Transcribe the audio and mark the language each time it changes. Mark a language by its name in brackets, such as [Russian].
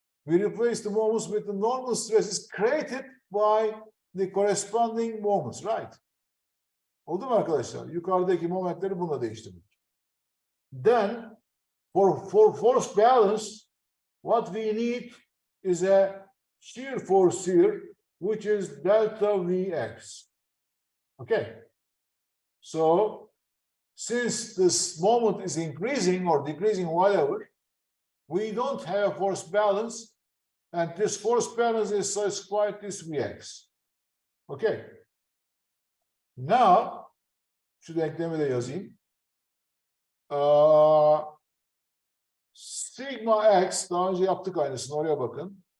[English] We replace the moments with the normal stresses created by the corresponding moments, right? [Turkish] Oldu mu arkadaşlar? Yukarıdaki momentleri bununla değiştirdik. [English] Then, for force balance, what we need is a shear force here, which is delta Vx. Okay. So, since this moment is increasing or decreasing, whatever, we don't have force balance, and this force balance is satisfied this Vx. Okay. Now, [Turkish] şu denklemi de yazayım. Sigma x, daha önce yaptık aynısını, oraya bakın.